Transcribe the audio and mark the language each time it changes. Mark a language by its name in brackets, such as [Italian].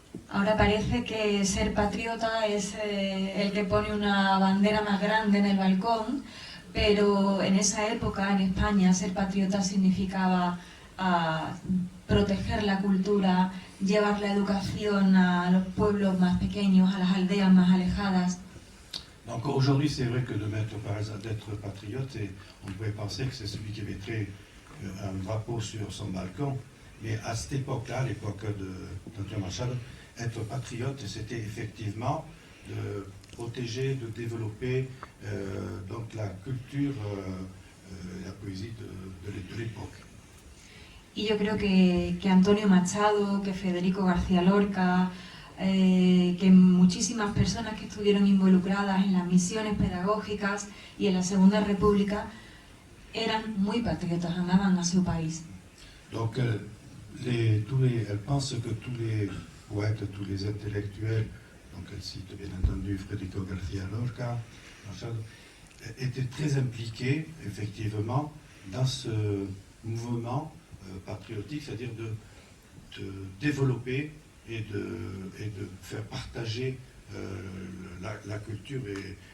[Spanish] Ahora parece que ser patriota es el que pone una bandera más grande en el balcón, pero en esa época en España ser patriota significaba proteger la cultura, llevar la educación a los pueblos más pequeños, a las aldeas más alejadas. [French] Donc aujourd'hui, c'est vrai que d'être patriote, on pourrait penser que c'est celui qui mettrait un drapeau sur son balcon, mais à cette époque-là, l'époque d'Antonio Machado, être patriote, c'était effectivement de protéger, de développer donc la culture, la poésie de l'époque. [Spanish] Y yo creo que Antonio Machado, que Federico García Lorca, que muchísimas personas que estuvieron involucradas en las misiones pedagógicas y en la Segunda República eran muy patriotas, amaban a su país. [French] Donc elle pense que tous les poètes, tous les intellectuels, donc elle cite bien entendu Federico García Lorca, étaient très impliqués effectivement dans ce mouvement patriotique, c'est-à-dire de développer et de faire partager la culture et